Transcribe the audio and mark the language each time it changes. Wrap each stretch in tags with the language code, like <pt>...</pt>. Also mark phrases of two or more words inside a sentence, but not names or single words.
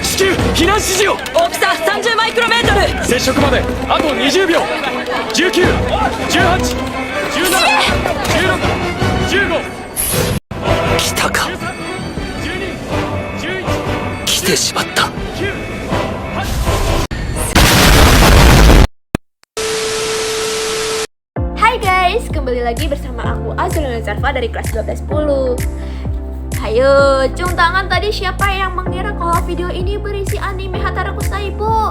<ja>至急避難指示を。大きさ30マイクロメートル。接触まであと20秒。19、18、17、16、15。来たか。来てしまった。</ja> <id>Hai guys, kembali lagi bersama aku Azrul Nazarfa dari kelas 1210. Hayo, cium tangan tadi siapa yang mengira kalau video ini berisi anime Hataraku Saibo?</id>